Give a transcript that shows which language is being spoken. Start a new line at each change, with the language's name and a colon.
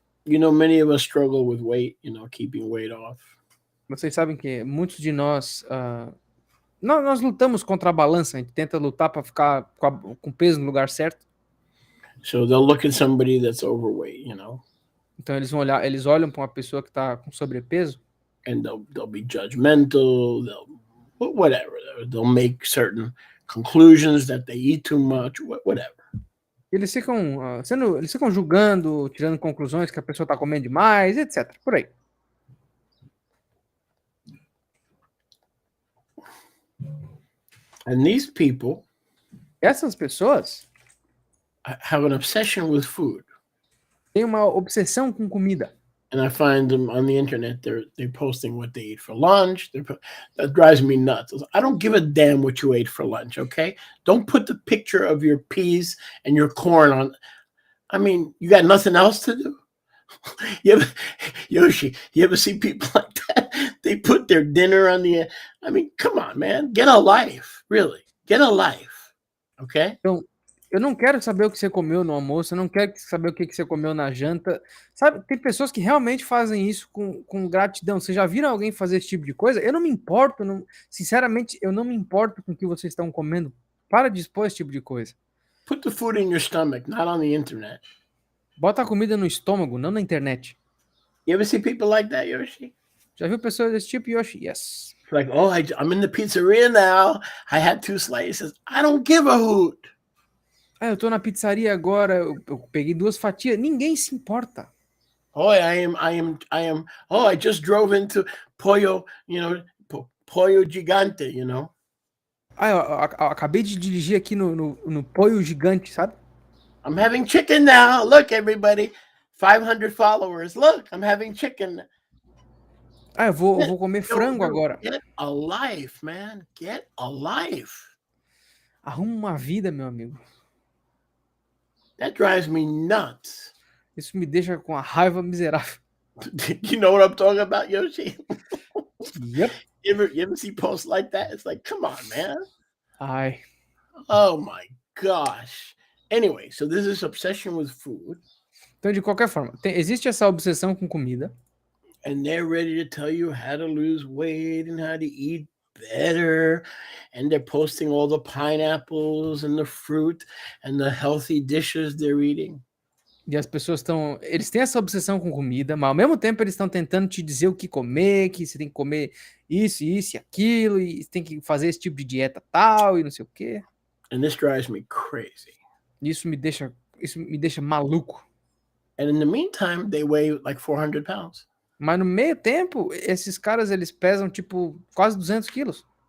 English: Many of us struggle with weight, keeping weight off.
Portuguese: Vocês sabem que muitos de nós nós lutamos contra a balança, a gente tenta lutar para ficar com peso no lugar certo.
English: So they'll look at somebody that's overweight,
Portuguese: Então eles olham para uma pessoa que está com sobrepeso.
English: And they'll be judgmental, whatever. They'll make certain conclusions that they eat too much, whatever.
Portuguese: Eles ficam julgando, tirando conclusões que a pessoa está comendo demais, etc. Por aí.
English: And these people,
Portuguese: essas pessoas,
English: have an obsession with food.
Portuguese: Têm uma obsessão com comida.
English: And I find them on the internet. They're posting what they eat for lunch. That drives me nuts. I don't give a damn what you ate for lunch, okay? Don't put the picture of your peas and your corn on. I mean, you got nothing else to do? Yoshi, you ever see people like that? They put their dinner on the. I mean, come on, man. Get a life, really. Get a life, okay?
Portuguese: Então, eu não quero saber o que você comeu no almoço, eu não quero saber o que você comeu na janta. Sabe, tem pessoas que realmente fazem isso com gratidão. Vocês já viram alguém fazer esse tipo de coisa? Eu não me importo, sinceramente, eu não me importo com o que vocês estão comendo. Para de expor esse tipo de coisa.
English: Put the food in your stomach, not on the internet.
Portuguese: Bota a comida no estômago, não na internet.
English: You ever see people like that, Yoshi?
Portuguese: Já viu pessoas desse tipo, Yoshi?
English: Yes. It's like, oh, I'm in the pizzeria now. I had 2 slices. I don't give a hoot.
Portuguese: Ah, eu tô na pizzaria agora, eu peguei 2 fatias. Ninguém se importa.
English: Oh, I just drove into Pollo, Pollo Gigante,
Portuguese: Ah, eu acabei de dirigir aqui no Poio Gigante, sabe?
English: I'm having chicken now. Look, everybody. 500 followers. Look, I'm having chicken.
Portuguese: Ah, eu vou comer frango agora.
English: Get a life, man. Get a life.
Portuguese: Arruma uma vida, meu amigo.
English: That drives me nuts.
Portuguese: Isso me deixa com a raiva miserável.
English: You know what I'm talking about, Yoshi? Yep. You ever see posts like that? It's like, come on, man. Ai. Oh my gosh. Anyway, so there's this obsession with food.
Portuguese: Então, de qualquer forma, existe essa obsessão com comida.
English: And they're ready to tell you how to lose weight and how to eat better. And they're posting all the pineapples and the fruit and the healthy dishes they're eating.
Portuguese: E as pessoas estão. Eles têm essa obsessão com comida, mas ao mesmo tempo eles estão tentando te dizer o que comer, que você tem que comer isso e aquilo, e tem que fazer esse tipo de dieta tal, e não sei o quê.
English: And this drives me crazy.
Portuguese: Isso me deixa maluco.
English: And in the meantime, they weigh like 400 pounds.
Portuguese: Mas no meio tempo, esses caras eles pesam tipo quase 200 quilos.